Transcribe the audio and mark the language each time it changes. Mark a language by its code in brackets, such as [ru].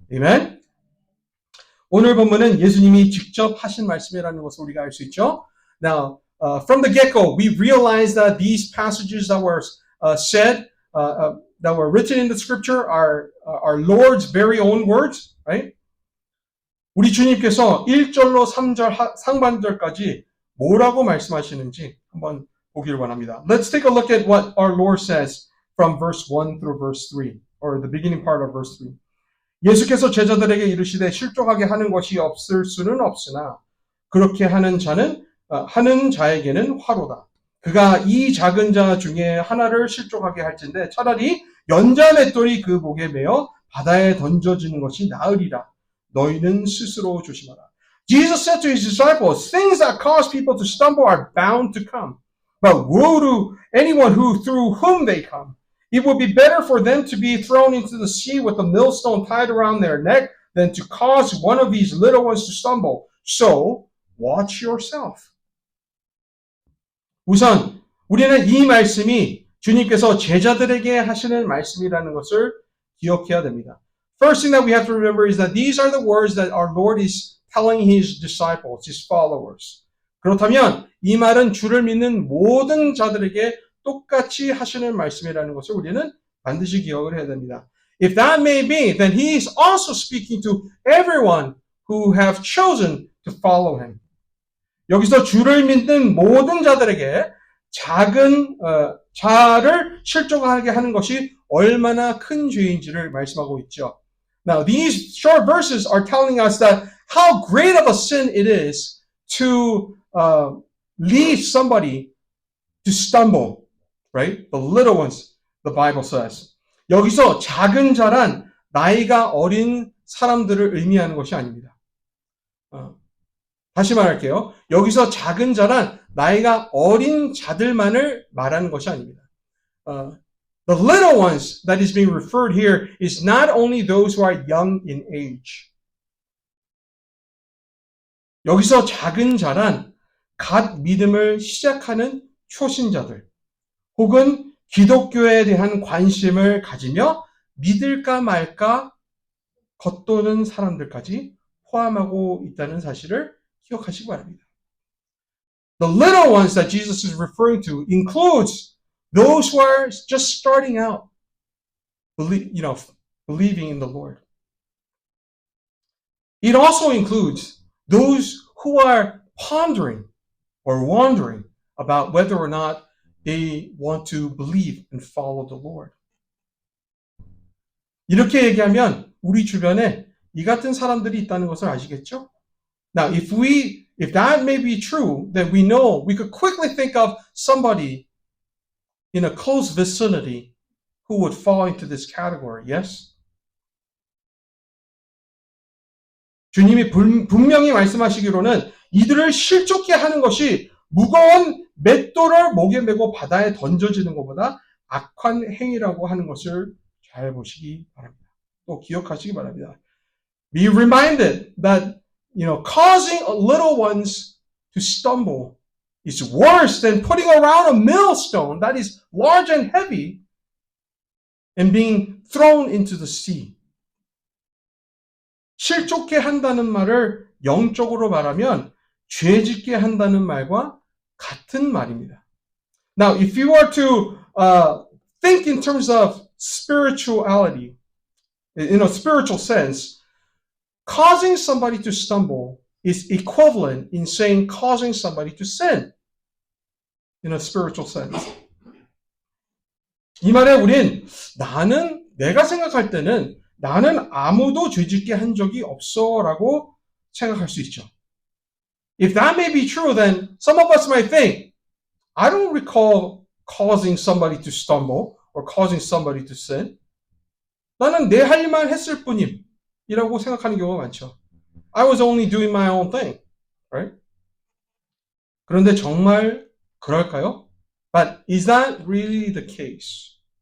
[en] Amen? [ko] 오늘 본문은 예수님이 직접 하신 말씀이라는 것을 우리가 알 수 있죠. [en] Now, from the get-go, we realize that these passages that were said, that were written in the scripture are our Lord's very own words, right? [ko] 우리 주님께서 1절로 3절 상반절까지 뭐라고 말씀하시는지 한번 보기를 원합니다. [en] Let's take a look at what our Lord says from verse 1 through verse 3, or the beginning part of verse 3. [ko] 예수께서 제자들에게 이르시되 실족하게 하는 것이 없을 수는 없으나 그렇게 하는 자에게는 화로다. 그가 이 작은 자 중에 하나를 실족하게 할진대 차라리 연자맷돌이 그 목에 매어 바다에 던져지는 것이 나으리라. 너희는 스스로 조심하라. [en] Jesus said to his disciples, things that cause people to stumble are bound to come. But woe to anyone through whom they come. It would be better for them to be thrown into the sea with a millstone tied around their neck than to cause one of these little ones to stumble. So, watch yourself. [ko] 우선 우리는 이 말씀이 주님께서 제자들에게 하시는 말씀이라는 것을 기억해야 됩니다. [en] First thing that we have to remember is that these are the words that our Lord is telling his disciples, his followers. [ko] 그렇다면 이 말은 주를 믿는 모든 자들에게 똑같이 하시는 말씀이라는 것을 우리는 반드시 기억을 해야 됩니다. [en] If that may be, then he is also speaking to everyone who have chosen to follow him. [ko] 여기서 주를 믿는 모든 자들에게 작은 자를 실족하게 하는 것이 얼마나 큰 죄인지를 말씀하고 있죠. [en] Now, these short verses are telling us that how great of a sin it is to lead somebody to stumble, right? The little ones, the Bible says. [ko] 여기서 작은 자란 나이가 어린 사람들을 의미하는 것이 아닙니다. 다시 말할게요. 여기서 작은 자란 나이가 어린 자들만을 말하는 것이 아닙니다. [en] The little ones that is being referred here is not only those who are young in age. [ko] 여기서 작은 자란 갓 믿음을 시작하는 초신자들, 혹은 기독교에 대한 관심을 가지며 믿을까 말까 겉도는 사람들까지 포함하고 있다는 사실을 기억하시기 바랍니다. [en] The little ones that Jesus is referring to includes those who are just starting out, believing in the Lord. It also includes those who are pondering or wondering about whether or not they want to believe and follow the Lord. [ko] 이렇게 얘기하면 우리 주변에 이 같은 사람들이 있다는 것을 아시겠죠? [en] Now, if that may be true, then we know we could quickly think of somebody in a close vicinity who would fall into this category, yes? [ko] 주님이 분명히 말씀하시기로는 이들을 실족케 하는 것이 무거운 맷돌을 목에 메고 바다에 던져지는 것보다 악한 행위라고 하는 것을 잘 보시기 바랍니다. 또 기억하시기 바랍니다. [en] Be reminded that, causing little ones to stumble is worse than putting around a millstone that is large and heavy and being thrown into the sea. [ko] 실족케 한다는 말을 영적으로 말하면 죄짓게 한다는 말과 같은 말입니다. [en] Now, if you were to think in terms of spirituality, in a spiritual sense, causing somebody to stumble is equivalent in saying causing somebody to sin in a spiritual sense. [ko] 이 말에 우린 내가 생각할 때는 나는 아무도 죄짓게 한 적이 없어라고 생각할 수 있죠. [en] If that may be true, then some of us might think, I don't recall causing somebody to stumble or causing somebody to sin. [ko] 나는 내 할 일만 했을 뿐이라고 생각하는 경우가 많죠. [en] I was only doing my own thing, right? [ko] 그런데 정말 그럴까요? But is that really the case?